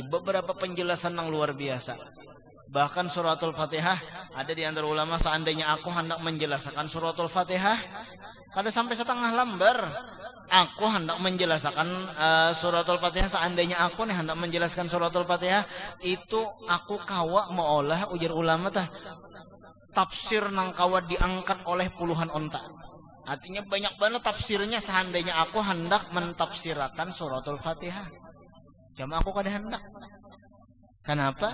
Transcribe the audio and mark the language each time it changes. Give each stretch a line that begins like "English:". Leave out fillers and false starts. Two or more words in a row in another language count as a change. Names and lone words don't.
Banjar: Beberapa penjelasan nang luar biasa. Bahkan suratul Fatihah ada di antara ulama seandainya aku hendak menjelaskan suratul Fatihah kada sampai setengah lembar. Aku hendak menjelaskan suratul Fatihah, seandainya aku nih hendak menjelaskan suratul Fatihah itu aku kawa meolah ujar ulama tah tafsir nang kawa diangkat oleh puluhan onta.
Indonesian: Artinya banyak banget tafsirnya seandainya aku hendak mentafsirkan suratul Fatihah.
Banjar: Cuma aku kada hendak. Kenapa?